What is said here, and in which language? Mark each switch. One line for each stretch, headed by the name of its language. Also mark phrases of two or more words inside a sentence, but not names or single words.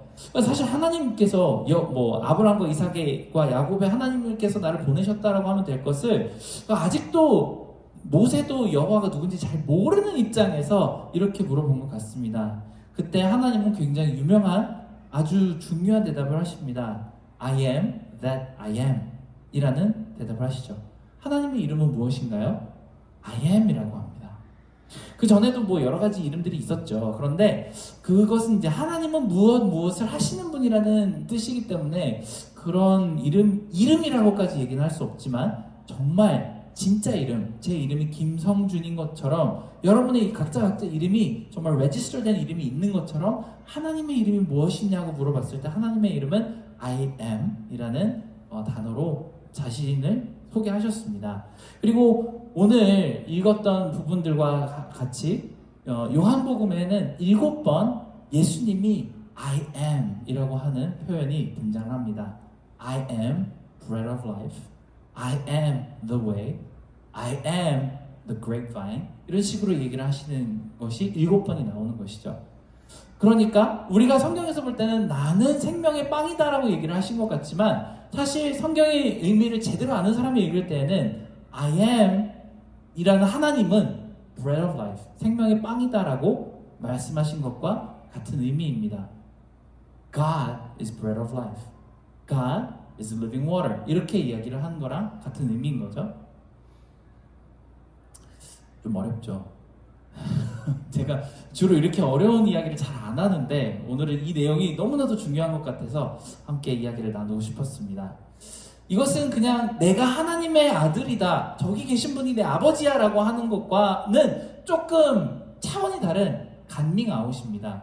Korean: 사실 하나님께서 아브라함과 이삭과 야곱의 하나님께서 나를 보내셨다라고 하면 될 것을 아직도 모세도 여호와가 누군지 잘 모르는 입장에서 이렇게 물어본 것 같습니다. 그때 하나님은 굉장히 유명한 아주 중요한 대답을 하십니다.
English: I am that I am
Korean: 이라는 대답을 하시죠. 하나님의 이름은 무엇인가요?
English: I am
Korean: 이라고 합니다. 그 전에도 여러 가지 이름들이 있었죠. 그런데 그것은 이제 하나님은 무엇을 하시는 분이라는 뜻이기 때문에 그런 이름이라고까지 얘기는 할 수 없지만 정말 진짜 이름, 제 이름이 김성준인 것처럼 여러분의 각자 이름이 정말 레지스터된 이름이 있는 것처럼 하나님의 이름이 무엇이냐고 물어봤을 때 하나님의 이름은
English: I am
Korean: 이라는 단어로 자신을 소개하셨습니다. 그리고 오늘 읽었던 부분들과 같이 요한복음에는 7번 예수님이
English: I am
Korean: 이라고 하는 표현이 등장을 합니다.
English: I am bread of life, I am the way, I am the grapevine
Korean: 이런 식으로 얘기를 하시는 것이 7번이 나오는 것이죠. 그러니까 우리가 성경에서 볼 때는 나는 생명의 빵이다라고 얘기를 하신 것 같지만 사실 성경의 의미를 제대로 아는 사람이 읽을 때에는
English: I am
Korean: 이라는 하나님은
English: bread of life,
Korean: 생명의 빵이다라고 말씀하신 것과 같은 의미입니다.
English: God is bread of life, God is living water
Korean: 이렇게 이야기를 하는 거랑 같은 의미인 거죠. 좀 어렵죠. 제가 주로 이렇게 어려운 이야기를 잘 안 하는데 오늘은 이 내용이 너무나도 중요한 것 같아서 함께 이야기를 나누고 싶었습니다. 이것은 그냥 내가 하나님의 아들이다, 저기 계신 분이 내 아버지야 라고 하는 것과는 조금 차원이 다른 감밍아웃입니다.